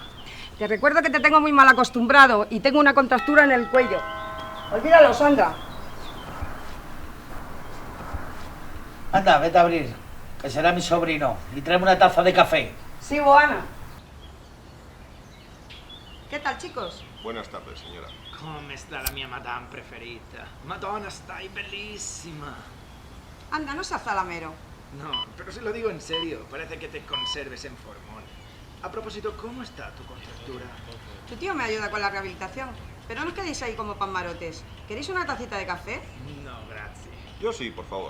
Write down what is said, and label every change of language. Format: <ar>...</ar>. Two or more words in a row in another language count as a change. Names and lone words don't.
<es>Te recuerdo que te tengo muy mal acostumbrado y tengo una contractura en el cuello. Olvídalo, Sandra. Anda, vete a abrir, que será mi sobrino, y tráeme una taza de café. Sí, Boana. ¿Qué tal, chicos? Buenas tardes, señora.</es> <it>Come sta la mia madame preferita? Madonna, stai bellissima.</it> <es>Anda, no seas zalamero. No, pero si lo digo en serio, parece que te conserves en formol. A propósito, ¿cómo está tu contractura? Tu tío me ayuda con la rehabilitación, pero no os quedéis ahí como panmarotes. ¿Queréis una tacita de café?</es> <it>No, grazie.</it> <es>Yo sí, por favor.</es>